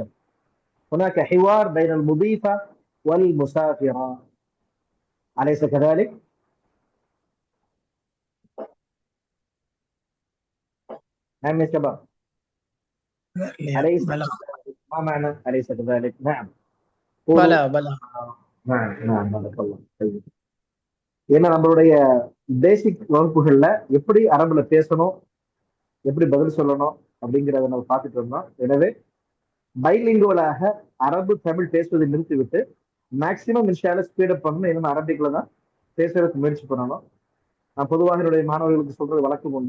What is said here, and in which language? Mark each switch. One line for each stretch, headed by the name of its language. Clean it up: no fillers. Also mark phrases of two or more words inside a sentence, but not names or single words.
Arabic: هناك حوار بين المضيفة والمسافرة، أليس كذلك؟ نعم يا شباب، أليس بلى كذلك؟ ما معنى أليس كذلك؟ نعم قولوا. بلى نعم بارك الله. طيب.
Tamil: ஏன்னா நம்மளுடைய பேசிக் வகுப்புகள்ல எப்படி அரபுல பேசணும், எப்படி பதில் சொல்லணும் அப்படிங்கிறத நம்ம பார்த்துட்டு இருந்தோம். எனவே பைலிங்குவலாக அரபு தமிழ் பேசுவதை நிறுத்திவிட்டு மேக்சிமம்
Arabic: إن شاء الله
Tamil: ஸ்பீடப் பண்ணணும். என்னன்னா அரபிக்ல தான் பேசுறதுக்கு முயற்சி பண்ணணும். நான் பொதுவாக என்னுடைய மாணவர்களுக்கு சொல்றது வழக்கம் உண்டு.